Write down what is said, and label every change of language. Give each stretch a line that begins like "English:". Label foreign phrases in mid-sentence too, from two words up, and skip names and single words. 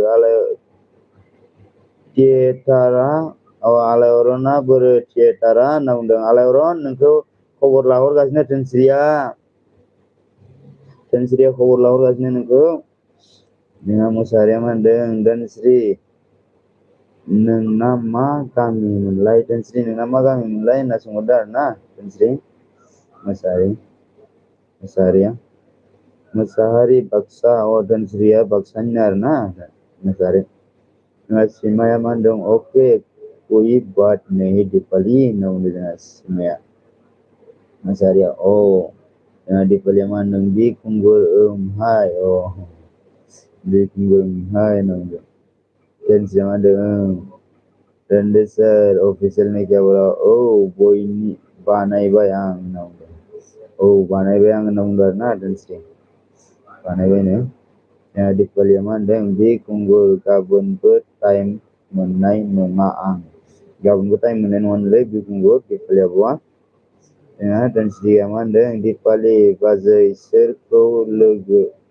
Bodo: आलायअरना बोरो थियेटारा होनना बुंदों आलायअरन नोंखौ खबर लाहरगासिनो दोनस्रिया खबर लाहरगासिनो नोंखौ जोंहा मोसाहारिया मा होनदों दोनस्रि नोंना मा गामिमोनलाय दोनस्रि नोंना मा गामिमोनलाय होनना सोंहरदों आरो ना दोनस्रि मोसाहारि बाक्सा दोनस्रिया बाक्सानिनो आरो ना मोसाहारि सिमाया मा होनदों अके
Hindi: कोई बात नहीं
Bodo: दिपालि होनना बुंदों जोंहा सिमाया मोसाहारिया जोंहा दिपालिया मा होनदों बिखुंगुर हाय बिखुंगुर हाय होनना बुंदों दोनस्रिया मा होनदों रन्देसर अफिसियेलनि केमेरायाव बयनि बानायबाय आं होनना बुंदों बानायबाय आं होनना बुंदों आरो ना दोनस्रि बानायबायनो जोंहा दिपालिया मा होनदों बिखुंगुर गाबोनबो टाइम मोननाय नङा आं गाबोनबो टाइम मोननाय नङानोलै बिखुंगुर दिपालि आब'आ जोंहा दोनस्रिया मा होनदों दिपालि बाजै सोरखौ लोगो